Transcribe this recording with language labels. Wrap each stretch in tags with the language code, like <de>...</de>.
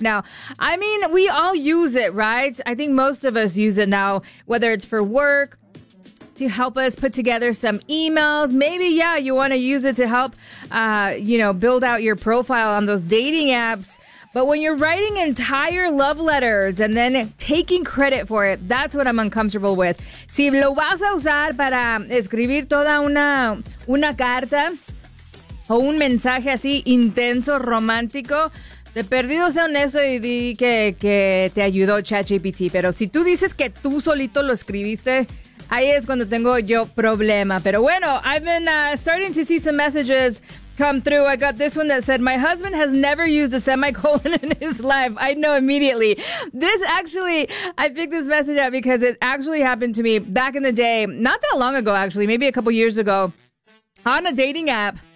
<en>Now, I mean, we all use it, right? I think most of us use it now, whether it's for work, to help us put together some emails. Maybe, yeah, you want to use it to help, you know, build out your profile on those dating apps. But when you're writing entire love letters and then taking credit for it, that's what I'm uncomfortable with.</en> <es>Si lo vas a usar para escribir toda una carta o un mensaje así intenso, romántico, de perdido sea honesto y di que te ayudó ChatGPT. Pero si tú dices que tú solito lo escribiste, ahí es cuando tengo yo problema. Pero bueno,</es> <en>I've been starting to see some messages come through. I got this one that said, my husband has never used a semicolon in his life. I know immediately. This actually, I picked this message up because it actually happened to me back in the day, not that long ago, actually, maybe a couple years ago, on a dating app.</en>